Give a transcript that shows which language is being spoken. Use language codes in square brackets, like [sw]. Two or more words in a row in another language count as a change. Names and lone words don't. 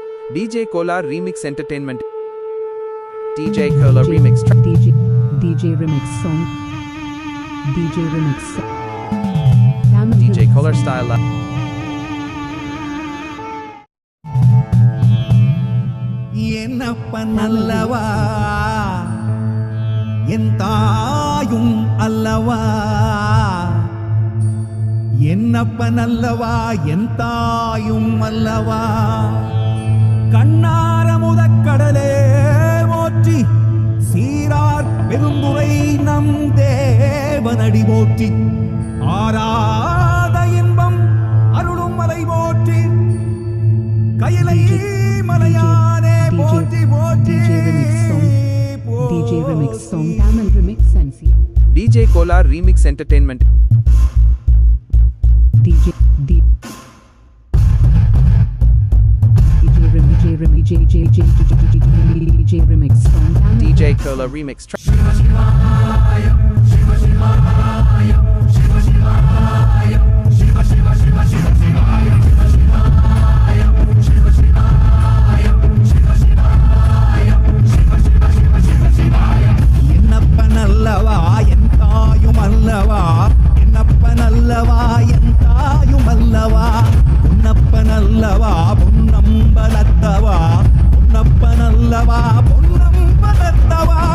[en] DJ Kolar Remix Entertainment. DJ Kolar Remix track. DJ Remix song. DJ Remix song. DJ Kolar style. [ta] என்னப்ப நல்லவா என் தாயும் அல்லவா என்னப்ப நல்லவா என் தாயும் அல்லவா கண்ணார முதக்கடலே போற்றி சீரார் பெருந்துரை நம் தேவனடி போற்றி ஆராத இன்பம் அருளும் மலை போற்றி கையிலை மலையானே போற்றி போற்றி [en] DJ Remix song. Tamil Remix Sensi. DJ Kolar Remix Entertainment. DJ Remix song. DJ Kolar Remix track. [ta] என்னப்ப நல்லவா என் தாயும் அல்லவா என்னப்ப நல்லவா என் தாயும் அல்லவா உன்னப்ப நல்லவா பொன்னம்பலத்தவா உன்னப்ப நல்லவா பொன்னம்பலத்தவா